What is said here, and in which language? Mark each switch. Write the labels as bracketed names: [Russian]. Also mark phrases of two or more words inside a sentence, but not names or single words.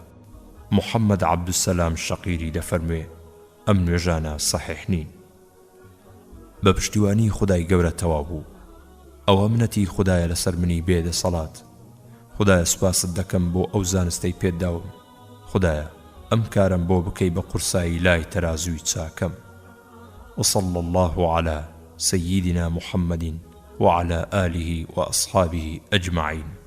[Central Kurdish] محەممەد عەبدوسەلام شەقیری دەفەرمێ ئەم نوێژانە سەحیح نین. بە پشتیوانی خودای گەورە تەواو بوو. ئەوە منەتی خودایە لەسەر منی بێدەسەڵات. خودایە سوپاست دەکەم بۆ ئەو زانستەی پێداوم. خودایە ئەم کارم بۆ بکەی بە قورسایی لای تەرازووی چاکەم. [Arabic] وصلى الله على سيدنا محمد وعلى آله وأصحابه أجمعين.